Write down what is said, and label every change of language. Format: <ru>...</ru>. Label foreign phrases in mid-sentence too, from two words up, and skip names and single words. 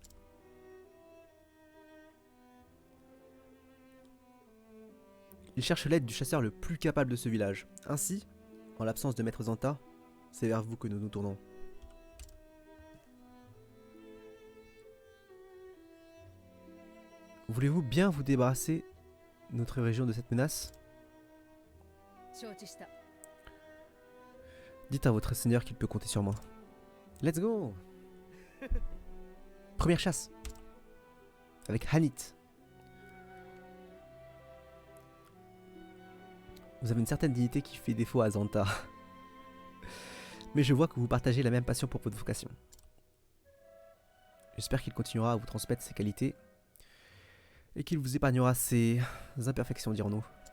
<fr>Il cherche l'aide du chasseur le plus capable de ce village. Ainsi, en l'absence de maître Zanta, c'est vers vous que nous nous tournons. Voulez-vous bien vous débarrasser de notre région de cette menace?</fr> <ja>承知した。</ja> <fr>Dites à votre seigneur qu'il peut compter sur moi.</fr> <en>Let's go!</en> <fr>Première chasse. Avec Hanit. Vous avez une certaine dignité qui fait défaut à Zanta. Mais je vois que vous partagez la même passion pour votre vocation. J'espère qu'il continuera à vous transmettre ses qualités et qu'il vous épargnera ses imperfections, dirons-nous.</fr>